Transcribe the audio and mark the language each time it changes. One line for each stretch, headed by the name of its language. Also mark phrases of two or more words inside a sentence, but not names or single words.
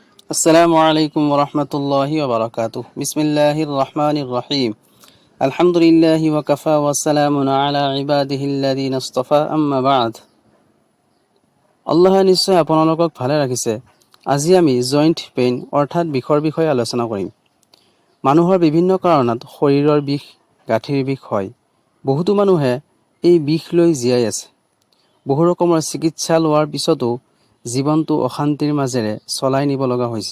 Arabic: السلام عليكم ورحمة الله وبركاته. بسم الله الرحمن الرحيم. الحمد لله وكفى وسلام على عباده الذين اصطفى، أما بعد.
Assamese: আল্লাহ নিশ্চয় আপোনালোকক ভালে ৰাখিছে। আজি আমি
English: joint pain
Assamese: অৰ্থাৎ বিষৰ বিষয়ে আলোচনা কৰিম। মানুহৰ বিভিন্ন কাৰণত শৰীৰৰ বিষ, গাঁঠিৰ বিষ হয়। বহুতো মানুহে এই বিষ লৈ জীয়াই আছে। বহু ৰকমৰ চিকিৎসা লোৱাৰ পিছতো জীৱনটো অশান্তিৰ মাজেৰে চলাই নিব লগা হৈছে।